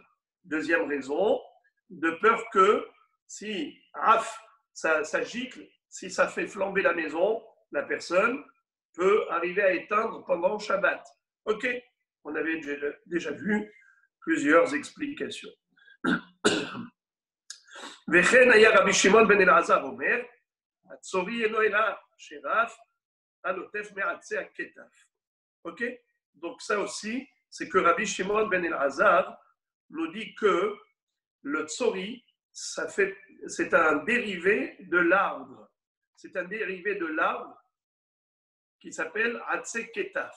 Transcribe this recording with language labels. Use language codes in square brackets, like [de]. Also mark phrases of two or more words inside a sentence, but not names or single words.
[fr] Deuxième raison, de peur que si ça gicle, si ça fait flamber la maison, la personne peut arriver à éteindre pendant Shabbat. Ok, On avait déjà vu plusieurs explications. [he] וכן היה רבי שמעון בן אלעזר אומר, הצורי אינו אלא שרף על עוטף מעצי הכתף. [fr] Ok? Donc ça aussi, c'est que Rabbi Shimon ben Elazar nous dit que le tsori, c'est un dérivé de l'arbre. C'est un dérivé de l'arbre qui s'appelle Atse Ketaf.